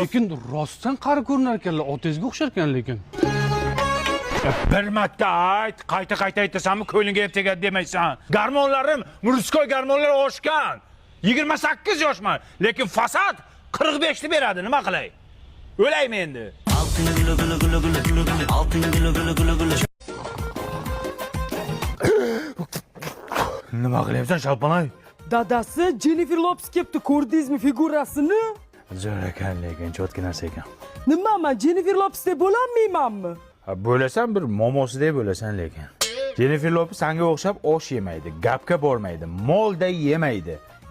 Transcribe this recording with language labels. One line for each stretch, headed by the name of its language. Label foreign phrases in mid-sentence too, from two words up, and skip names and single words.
Uzbek: lekin rostdan qari ko'rinar ekanlar, otangizga o'xshar ekan lekin. Bir marta ayt, qayta aytasanmi, ko'lingga ham tegadi demaysan. Garmonlarim, murskoy garmonlar oshgan. 28 yoshman, lekin fasad 45 ni beradi, nima qilay? O'laymi endi?
Turkish: Altın gülü gülü gülü gülü gülü gülü. Altın gülü gülü gülü gülü.
Uzbek: Nima qilyapsan, Shalpanay? Dadasi Jennifer Lopez kepti, ko'rdingizmi figurasini? Zo'r ekan, lekin chotki narsa ekan. Nima, men Jennifer Lopez deb bo'lolmaymanmi? Bo'lasan bir momosidek bo'lasan lekin. Jennifer Lopez senga o'xshab osh yemaydi, gapga bormaydi, molday yemaydi.